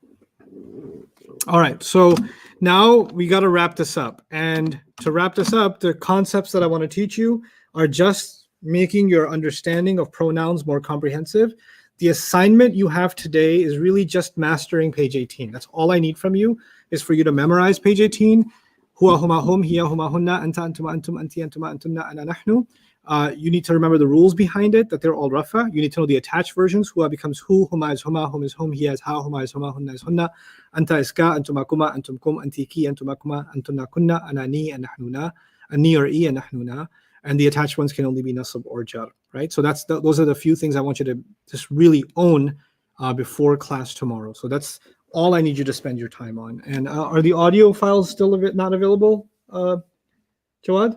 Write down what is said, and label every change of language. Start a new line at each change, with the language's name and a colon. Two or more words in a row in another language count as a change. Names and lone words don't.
English: All right, so now we got to wrap this up. And to wrap this up, the concepts that I want to teach you are just making your understanding of pronouns more comprehensive. The assignment you have today is really just mastering page 18. That's all I need from you, is for you to memorize page 18.
Arabic: هو هما هم، هي هما هن، أنت أنتما أنتم، أنتِ أنتما أنتن، أنا نحن.
English: You need to remember the rules behind it, that they're all rafa. You need to know the attached versions.
Arabic: Huwa becomes ـه، هما is هما، هم is هم، هي is ـها، هما is huma, hunna is hunna. Anta is ـك، أنتما كما، أنتم كم، أنتِ كِ، أنتما كما، أنتن كن، أنا ني,
English: and nahnuna. Ani or i, and nahnuna. And the attached ones can only be nasab or jar, right? So those are the few things I want you to just really own before class tomorrow. So that's all I need you to spend your time on. And are the audio files still not available, Jawad?